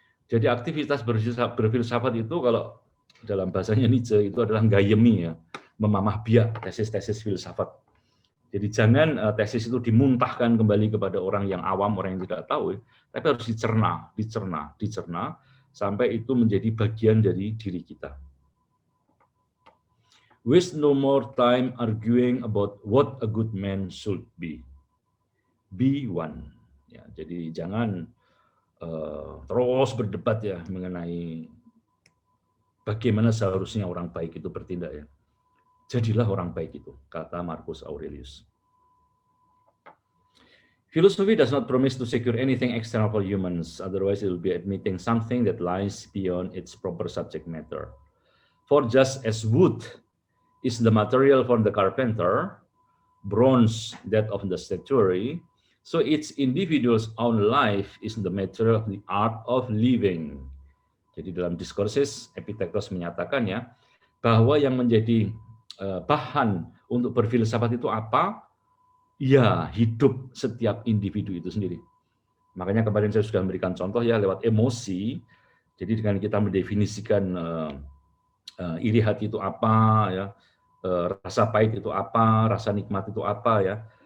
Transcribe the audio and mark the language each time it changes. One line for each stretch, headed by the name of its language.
Indonesian: Jadi aktivitas berfilsafat itu kalau dalam bahasanya Nietzsche itu adalah gayemi ya, memamah biak tesis-tesis filsafat. Jadi jangan tesis itu dimuntahkan kembali kepada orang yang awam, orang yang tidak tahu, tapi harus dicerna, sampai itu menjadi bagian dari diri kita.
English: Waste no more time arguing about what a good man should be. Be one.
Indonesian: Ya, jadi jangan terus berdebat ya mengenai bagaimana seharusnya orang baik itu bertindak ya. Jadilah orang baik itu, kata Marcus Aurelius.
English: Philosophy does not promise to secure anything external for humans, otherwise it will be admitting something that lies beyond its proper subject matter. For just as wood is the material for the carpenter, bronze that of the statuary, so each individual's own life is the matter of the art of living.
Indonesian: Jadi dalam diskursus Epictetus menyatakan ya, bahwa yang menjadi bahan untuk berfilsafat itu apa? Ya, hidup setiap individu itu sendiri. Makanya kemarin saya sudah memberikan contoh ya lewat emosi. Jadi dengan kita mendefinisikan iri hati itu apa ya, rasa pahit itu apa, rasa nikmat itu apa ya.